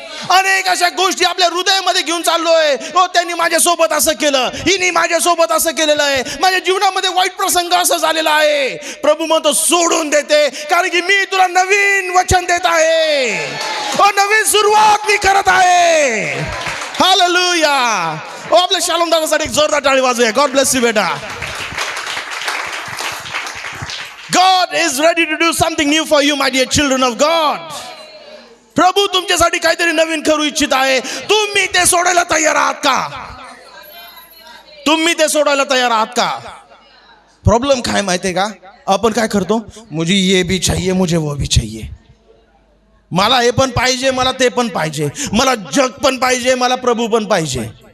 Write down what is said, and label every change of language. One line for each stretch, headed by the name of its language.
Marathi: अनेक अशा गोष्टी आपल्या हृदयामध्ये घेऊन चाललोय. हो, त्यांनी माझ्यासोबत असं केलं, हिने माझ्यासोबत असं केलेलं आहे, माझ्या जीवनामध्ये वाईट प्रसंग असं झालेला आहे. प्रभू म्हणतो सोडून देते, कारण की मी तुला नवीन वचन देत आहे. नवीन सुरुवात मी करत आहे. हालेलुया. आपल्या शालोम दादासाठी एक जोरदार टाळी वाजूया.
English: God bless you बेटा. God is ready to do something new for you, my dear children of God.
Marathi: प्रभू तुमच्यासाठी काहीतरी नवीन करू इच्छित आहे. तुम्ही ते सोडायला तयार आहात का? तुम्ही ते सोडायला तयार आहात का? प्रॉब्लेम काय माहितीये का? आपण काय करतो,
Hindi: मुझे ये भी चाहिए, मुझे वो भी चाहिए.
Marathi: मला हे पण पाहिजे, मला ते पण पाहिजे, मला जग पण पाहिजे, मला प्रभू पण पाहिजे.